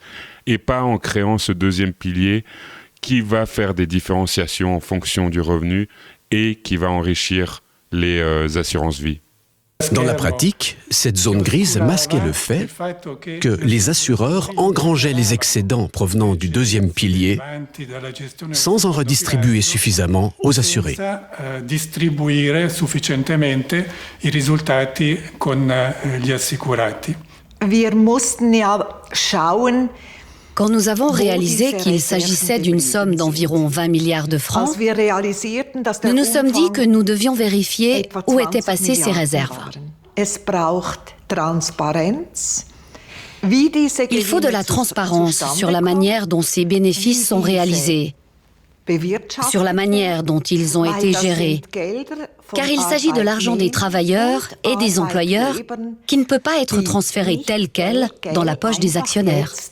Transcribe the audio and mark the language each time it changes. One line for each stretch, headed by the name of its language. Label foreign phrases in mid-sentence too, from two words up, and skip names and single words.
French: Et pas en créant ce deuxième pilier qui va faire des différenciations en fonction du revenu et qui va enrichir les assurances vie. Dans la pratique, cette zone grise masquait le fait que les assureurs engrangeaient les excédents provenant du deuxième pilier sans en redistribuer suffisamment aux assurés.
Italian: Distribuire sufficientemente i risultati con gli assicurati.
German: Wir mussten ja schauen.
French: Quand nous avons réalisé qu'il s'agissait d'une somme d'environ 20 milliards de francs, nous nous sommes dit que nous devions vérifier où étaient passées ces réserves. Il faut de la transparence sur la manière dont ces bénéfices sont réalisés, sur la manière dont ils ont été gérés, car il s'agit de l'argent des travailleurs et des employeurs qui ne peut pas être transféré tel quel dans la poche des actionnaires.